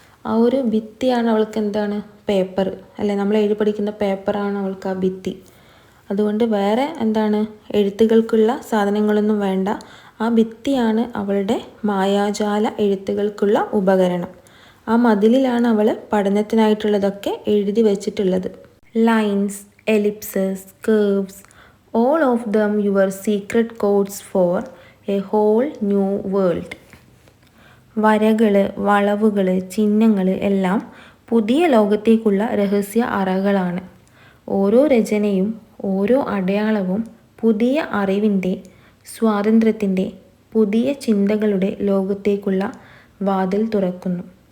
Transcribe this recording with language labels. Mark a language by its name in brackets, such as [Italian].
[Malayalam] ആ ഒരു ഭിത്തിയാണ് അവൾക്ക് എന്താണ്, പേപ്പർ അല്ലേ, നമ്മൾ എഴുതി പഠിക്കുന്ന പേപ്പറാണ് അവൾക്ക് ആ ഭിത്തി. അതുകൊണ്ട് വേറെ എന്താണ്, എഴുത്തുകൾക്കുള്ള സാധനങ്ങളൊന്നും വേണ്ട. ആ ഭിത്തിയാണ് അവളുടെ മായാജാല എഴുത്തുകൾക്കുള്ള ഉപകരണം. ആ മതിലിലാണ് അവൾ പഠനത്തിനായിട്ടുള്ളതൊക്കെ എഴുതി വച്ചിട്ടുള്ളത്. [English] Lines, ellipses, curves, all of them your secret codes for a whole new world. [Malayalam] വരകൾ, വളവുകൾ, ചിഹ്നങ്ങൾ എല്ലാം പുതിയ ലോകത്തേക്കുള്ള രഹസ്യ അറകളാണ്. ഓരോ രചനയും ഓരോ അടയാളവും പുതിയ അറിവിൻ്റെ, സ്വാതന്ത്ര്യത്തിൻ്റെ, പുതിയ ചിന്തകളുടെ ലോകത്തേക്കുള്ള വാതിൽ തുറക്കുന്നു.